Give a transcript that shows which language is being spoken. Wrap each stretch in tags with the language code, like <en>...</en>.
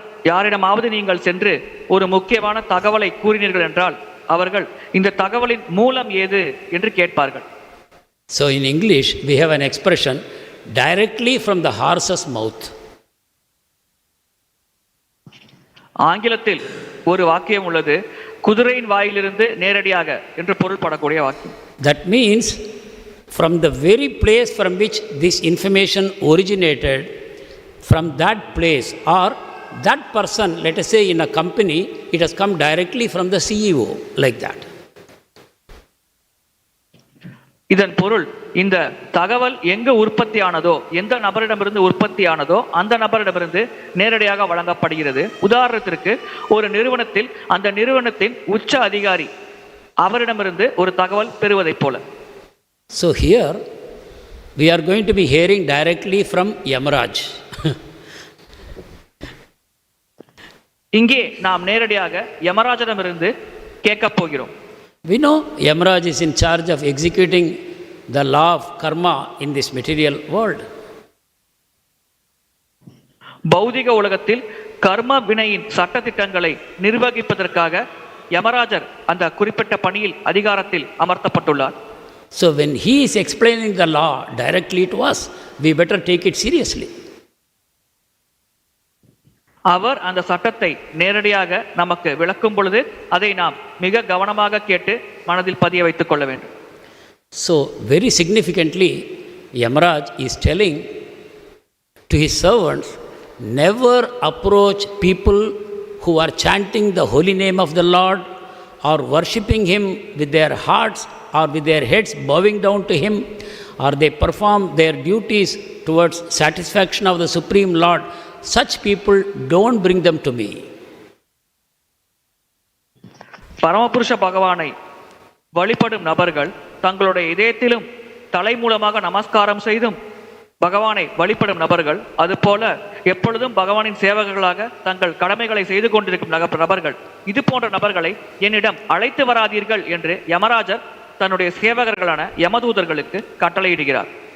<ta>யாரிடமாவது நீங்கள் சென்று ஒரு முக்கியமான தகவலை கூறினீர்கள் என்றால் அவர்கள் இந்த தகவலின் மூலம் ஏது என்று கேட்பார்கள்.</ta> <en>So in English we have an expression, directly from the horse's mouth.</en> <ta>ஆங்கிலத்தில் ஒரு வாக்கியம் உள்ளது, குதிரையின் வாயிலிருந்து நேரடியாக என்று பொருள்படக்கூடிய வாக்கியம்.</ta> <en>That means from the very place from which this information originated, from that place or that person, let us say in a company, it has come directly from the CEO, like that.</en> <ta>இதன் பொருள், இந்த தகவல் எங்கு உற்பத்தியானதோ, எந்த நபரிடமிருந்து உற்பத்தியானதோ அந்த நபரிடமிருந்து நேரடியாக வழங்கப்படுகிறது. உதாரணத்திற்கு ஒரு நிறுவனத்தில் அந்த நிறுவனத்தின் உச்ச அதிகாரி அவரிடமிருந்து ஒரு தகவல் பெறுவதைப் போல.</ta> <en>So here we are going to be hearing directly from Yamaraj.</en> <ta>இங்கே நாம் நேரடியாக யமராஜனிடமிருந்து கேட்கப் போகிறோம்.</ta> <en>We know Yamaraj is in charge of executing the law of karma in this material world.</en> <ta>பௌதிக உலகத்தில் கர்ம வினையின் சட்டதிட்டங்களை நிர்வகிப்பதற்காக யமராஜர் அந்த குறிப்பிட்ட பணியில் அதிகாரத்தில் அமர்த்தப்பட்டுள்ளார்.</ta> <en>So when he is explaining the law directly to us, we better take it seriously.</en> <ta>அவர் அந்த சட்டத்தை நேரடியாக நமக்கு விளக்கும் பொழுது அதை நாம் மிக கவனமாக கேட்டு மனதில் பதிய வைத்துக் கொள்ள வேண்டும்.</ta> <en>So very significantly, Yamaraj is telling to his servants, never approach people who are chanting the holy name of the Lord or worshipping him with their hearts or with their heads bowing down to him, or they perform their duties towards satisfaction of the Supreme Lord. Such people, don't bring them to me.</en> <ta>பரமபுருஷ பகவானை வழிபடும் நபர்கள் தங்களுடைய இதயத்திலும் தலை மூலமாக நமஸ்காரம் செய்தும் பகவானை வழிபடும் நபர்கள், அதுபோல எப்பொழுதும் பகவானின் சேவகர்களாக தங்கள் கடமைகளை செய்து கொண்டிருக்கும் நபர்கள், இது போன்ற நபர்களை என்னிடம் அழைத்து வராதீர்கள் என்று யமராஜர் தன்னுடைய சேவகர்களான யமதூதர்களுக்கு கட்டளையிடுகிறார்.</ta>